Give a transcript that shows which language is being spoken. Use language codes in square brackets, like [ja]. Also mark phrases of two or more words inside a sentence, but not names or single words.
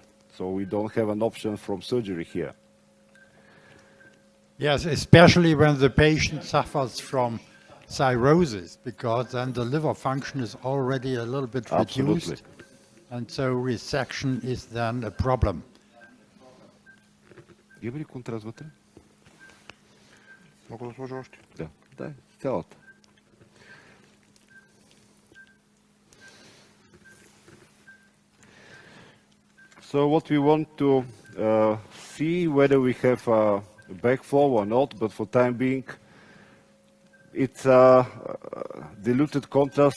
[en] So we don't have an option from surgery here. Yes, especially when the patient suffers from cirrhosis, because then the liver function is already a little bit Absolutely. reduced, and so resection is then a problem. [bg] Има ли контраст вътре? Мога да сложа още? Да, дай, цялата. [en] So what we want to see whether we have a backflow or not, but for time being, it's diluted contrast.